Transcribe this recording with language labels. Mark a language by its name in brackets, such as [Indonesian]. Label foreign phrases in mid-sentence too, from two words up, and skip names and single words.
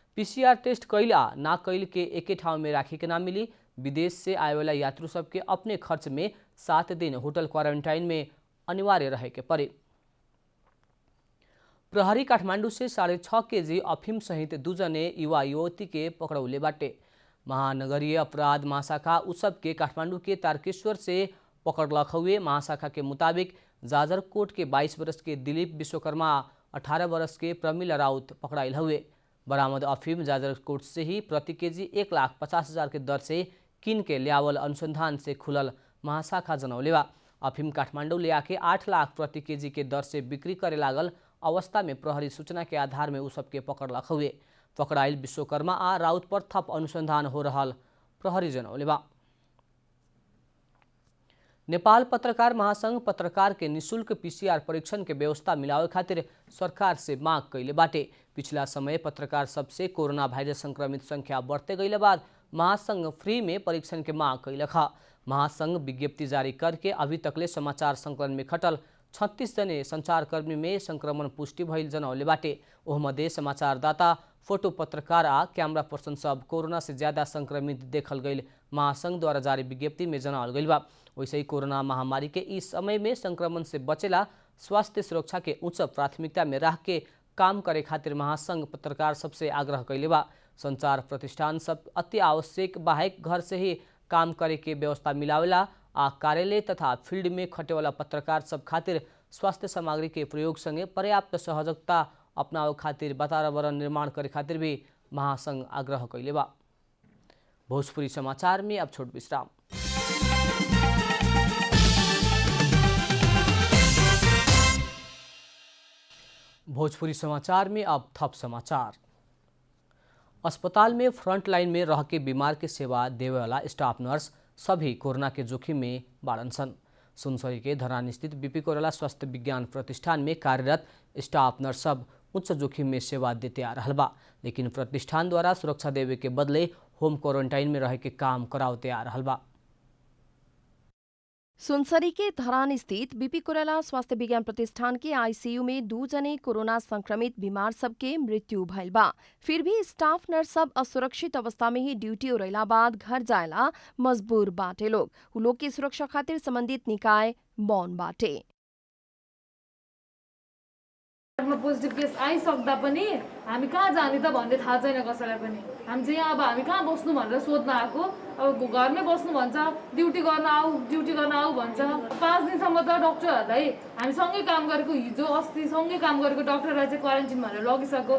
[English] PCR test [Bhojpuri] कैल आ ना कैल के एके ठाव में राखे के ना मिली। विदेश से आए वाला यात्रु सबके अपने खर्च में 7 दिन [English] hotel quarantine [Bhojpuri] में अनिवार्य रहे के परे। प्रहरी काठमाडौँ से 6.5 केजी अफीम सहित 2 जने युवा युवती के पकड़ौले बाटे। महानगरीय अपराध महाशाखा उत्सव के काठमाडौँ के तारकेश्वर से पकड़लक हुए। महाशाखा के मुताबिक जाजरकोट के 22 वर्ष के दिलीप विश्वकर्मा, 18 वर्ष के प्रमिला राउत पकड़ाइल हुए। बरामद अफीम जाजरकोट से ही प्रति केजी 1,50,000 के दर से किन के ल्यावल अनुसंधान से खुलल महाशाखा जनौले बा। अफीम काठमाडौँ ले आके 8 लाख प्रति केजी के दर से बिक्री करे लागल अवस्था में प्रहरी सूचना के आधार में उ सबके पकड़लक हुए। पकड़ाइल विश्वकर्मा आ राउत पर थप अनुसंधान हो रहल प्रहरी जनौले बा। नेपाल पत्रकार महासंघ पत्रकार के निःशुल्क पीसीआर परीक्षण के व्यवस्था मिलावे खातिर सरकार से मांग कैले बाटे। पिछला समय पत्रकार सबसे कोरोना वायरस संक्रमित संख्या बढ़ते गईले बाद महासंघ फ्री में परीक्षण के मांग कैलक। महासंघ विज्ञप्ति जारी करके अभी तकले समाचार संकलन में खटल 36 जने संचारकर्मी में संक्रमण पुष्टि भइल जनौले बाटे। ओहमध्ये समाचारदाता, फोटो पत्रकार आ [English] camera person [Bhojpuri] सब कोरोना से ज्यादा संक्रमित देखल गईल महासंघ द्वारा जारी विज्ञप्ति में जनावल गईल बा। वैसे ही कोरोना महामारी के इस समय में संक्रमण से बचेला स्वास्थ्य सुरक्षा के उच्च प्राथमिकता में रह के काम करे खातिर महासंघ पत्रकार सबसे आग्रह कैले बा। संचार प्रतिष्ठान सब अति आवश्यक बाहेक घर से ही काम करे के व्यवस्था मिलावेला आ कार्यालय तथा फील्ड में खटेवाला पत्रकार सब खातिर स्वास्थ्य सामग्री के प्रयोग संगे पर्याप्त सहजता अपनावे खातिर वातावरण निर्माण करे खातिर भी महासंघ आग्रह कैले बा। भोजपुरी समाचार में अब छोट विश्राम। भोजपुरी समाचार में अब थप समाचार। अस्पताल में [English] front line [Bhojpuri] में रह के बीमार के सेवा देवे वाला [English] staff nurse [Bhojpuri] सभी कोरोना के जोखिम में बाड़न सन। सुनसरी के धरान स्थित बीपी कोइराला स्वास्थ्य विज्ञान प्रतिष्ठान में कार्यरत [English] staff nurse [Bhojpuri] सब उच्च जोखिम में सेवा देते आ रहल बा, लेकिन प्रतिष्ठान द्वारा सुरक्षा देवे के बदले [English] home quarantine [Bhojpuri] में रह के काम करावते आ रहल बा। सुनसरी के धरान स्थित बीपी कोइराला स्वास्थ्य विज्ञान प्रतिष्ठान के आईसीयू में 2 जने कोरोना संक्रमित बीमार सबके मृत्यु भइल बा। फिर भी [English] staff nurse [Bhojpuri] सब असुरक्षित अवस्था में ही ड्यूटी उड़ैला बाद घर जायला मजबूर बाटे लोग। उ लोग की सुरक्षा खातिर संबंधित निकाय मौन बाटे। [English] positive case [Nepali] आइसक्दा पनि हामी कहाँ जाने त भन्ने थाहा छैन कसैलाई पनि। हामी चाहिँ अब हामी कहाँ बस्नु भनेर सोध्न आएको। अब घरमै बस्नु भन्छ, ड्युटी गर्न आऊ भन्छ। 5 दिनसम्म त डाक्टरहरूलाई हामी सँगै काम गरेको, हिजो अस्ति सँगै काम गरेको डाक्टरलाई चाहिँ क्वारेन्टाइन भनेर लगिसक्यो।